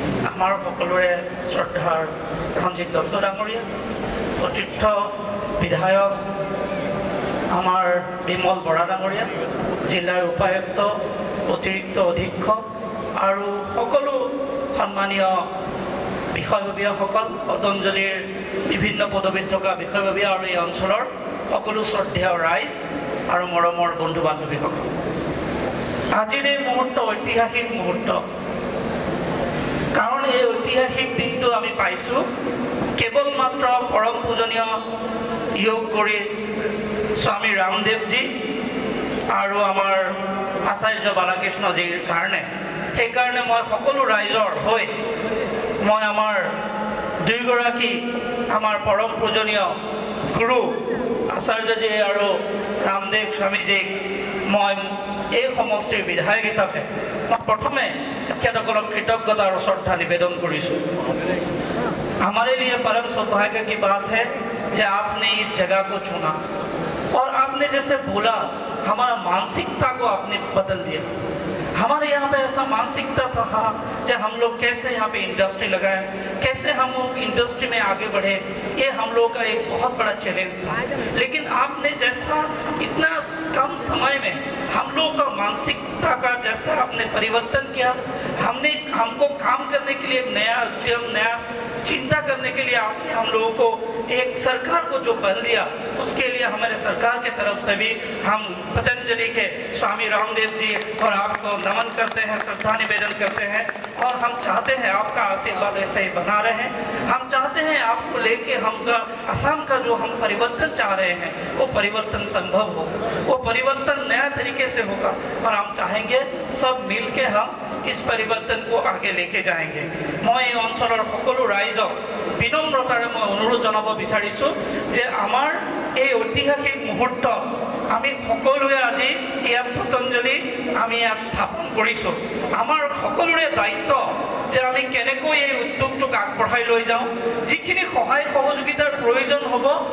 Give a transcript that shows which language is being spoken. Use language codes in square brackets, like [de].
[as] आमार सकलोरे श्रद्धार रंजित दत्त डांगरिया, अतीर्थ विधायक आमार विमल बरा डांगरिया, जिलार उपायुक्त, अतिरिक्त अधीक्षक और सकलो सम्मानीय বিষয়ববীয়াসকল, পতঞ্জলিৰ বিভিন্ন পদবীত থকা বিষয়ববীয়া আৰু এই অঞ্চলৰ সকলো শ্ৰদ্ধেয় ৰাইজ আৰু মৰমৰ বন্ধু বান্ধৱীসকল, আজিৰ এই মুহূৰ্ত ঐতিহাসিক মুহূৰ্ত। কাৰণ এই ঐতিহাসিক দিনটো আমি পাইছোঁ কেৱল মাত্ৰ পৰম পূজনীয় যোগ কৰি স্বামী ৰামদেৱজী আৰু আমাৰ আচাৰ্য বালাকৃষ্ণজীৰ কাৰণে। সেইকাৰণে মই সকলো ৰাইজৰ হৈ মই আমাৰ দুয়োগৰাকী আমাৰ পৰম পূজনীয় গুৰু আচাৰ্যজী আৰু ৰামদেৱ স্বামীজীক মই এই সমষ্টিৰ বিধায়ক হিচাপে মই প্ৰথমে তেখেতসকলক কৃতজ্ঞতা আৰু শ্ৰদ্ধা নিবেদন কৰিছোঁ। [hi] हमारे लिए परम सौभाग्य की बात है कि आपने इस जगह को चुना और आपने जैसे बोला हमारा मानसिकता को आपने बदल दिया। हमारे यहाँ पे ऐसा मानसिकता था कि हम लोग कैसे यहाँ पे इंडस्ट्री लगाएं, कैसे हम लोग इंडस्ट्री में आगे बढ़े, ये हम लोग का एक बहुत बड़ा चैलेंज था। लेकिन आपने जैसा इतना कम समय में हम लोग का मानसिकता का जैसा आपने परिवर्तन किया, हमको काम करने के लिए नया उद्यम, नया चिंता करने के लिए आपने हम लोगों को एक सरकार को जो बल दिया, उसके लिए हमारे सरकार के तरफ से भी हम पतंजलि के स्वामी रामदेव जी और आपको नमन करते हैं, श्रद्धा निवेदन करते हैं। और हम चाहते हैं आपका आशीर्वाद ऐसे ही बना रहे। हम चाहते हैं आपको लेके हम असम का जो हम परिवर्तन चाह रहे हैं वो परिवर्तन संभव हो, वो परिवर्तन नया तरीके से होगा और हम चाहेंगे सब मिल के हम इस परिवर्तन को आगे लेके जाएंगे। [as] मैं এই অঞ্চলৰ সকলো ৰাইজক বিনম্ৰতাৰে মই অনুৰোধ জনাব বিচাৰিছোঁ যে আমাৰ এই ঐতিহাসিক মুহূৰ্তত আমি সকলোৱে আজি ইয়াত পতঞ্জলি আমি ইয়াত স্থাপন কৰিছোঁ। আমাৰ সকলোৰে দায়িত্ব যে আমি কেনেকৈ এই উদ্যোগটোক আগবঢ়াই লৈ যাওঁ, যিখিনি সহায় সহযোগিতাৰ প্ৰয়োজন হ'ব।